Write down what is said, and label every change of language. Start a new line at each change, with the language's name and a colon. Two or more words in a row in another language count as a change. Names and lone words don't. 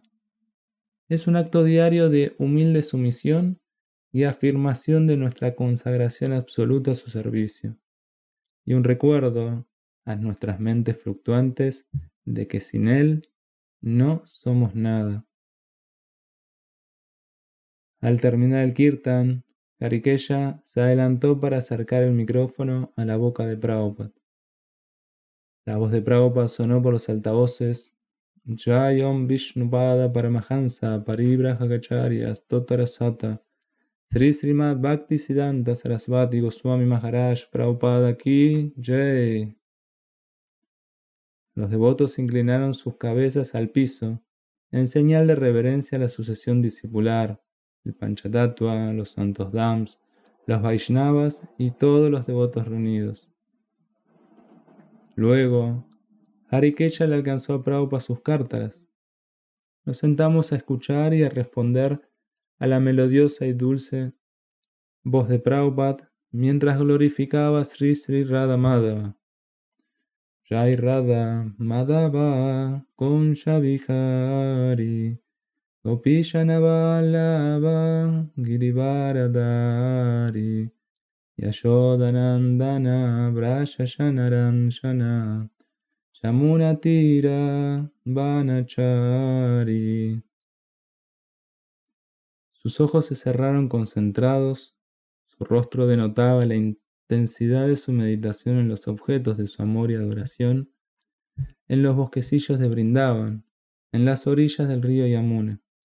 Spanish: Es un acto diario de humilde sumisión y afirmación de nuestra consagración absoluta a su servicio, y un recuerdo a nuestras mentes fluctuantes de que sin él no somos nada. Al terminar el kirtan, Karikeya se adelantó para acercar el micrófono a la boca de Prabhupada. La voz de Prabhupada sonó por los altavoces.
Sanskrit: Jayom Vishnupada Paramahansa Paribrahacharya Stotara Sata Sri Srimad Bhaktisiddhanta Sarasvati Goswami Maharaj Prabhupada Ki Jai.
Spanish: Los devotos inclinaron sus cabezas al piso en señal de reverencia a la sucesión discipular, el Panchatattva, los santos Dhams, los Vaishnavas y todos los devotos reunidos. Luego, Harikecha le alcanzó a Prabhupada sus cártaras. Nos sentamos a escuchar y a responder a la melodiosa y dulce voz de Prabhupada mientras glorificaba a Sri Sri Radha Madhava.
Sanskrit: Jai Radha Madhava Kunsha Vihari Gopishana Vallabha Girivaradari Yashodanandana Brashashanaranshana Yamunatira Vanachari.
Spanish: Sus ojos se cerraron concentrados, su rostro denotaba la intensidad de su meditación en los objetos de su amor y adoración, en los bosquecillos de Brindavan, en las orillas del río Yamuna.